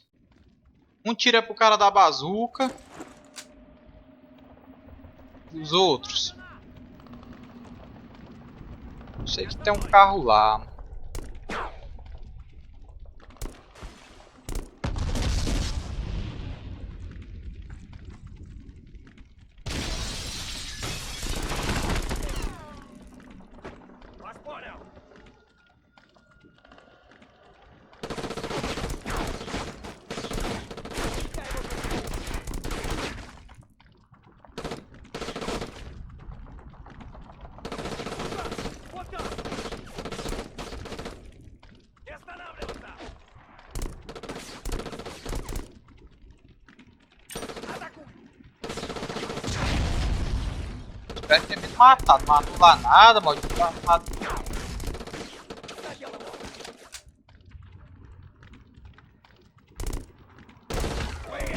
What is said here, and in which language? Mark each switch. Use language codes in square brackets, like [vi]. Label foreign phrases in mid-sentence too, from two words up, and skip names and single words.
[pt] Um tiro é pro cara da bazuca. E os outros? Eu sei que tem um carro lá. [ru] Вас понял! Вот так! Не останавливаться! Атакуй! [pt] Espero ter me matado. Matou lá nada, maldito safado. [ru] Задел его!